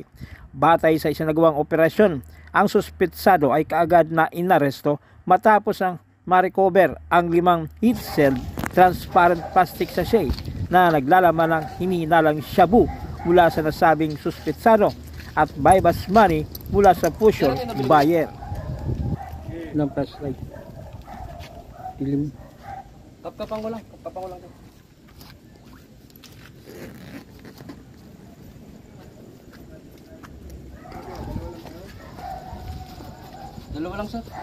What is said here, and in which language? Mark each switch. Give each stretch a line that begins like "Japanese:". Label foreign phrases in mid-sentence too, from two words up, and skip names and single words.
Filipino: Batay sa isinagawang operasyon, ang suspetsado ay kaagad na inaresto matapos ang ma-recover ang 5
English: heat-sealed transparent plastic sachet
Filipino: na naglalaman ng hininalang shabu mula sa nasabing suspetsado at
English: bypass money
Filipino: mula sa
English: pusher buyer.
Filipino: Ng flashlight. Dilim. Kapkapan ko lang. Dalawa lang, sir.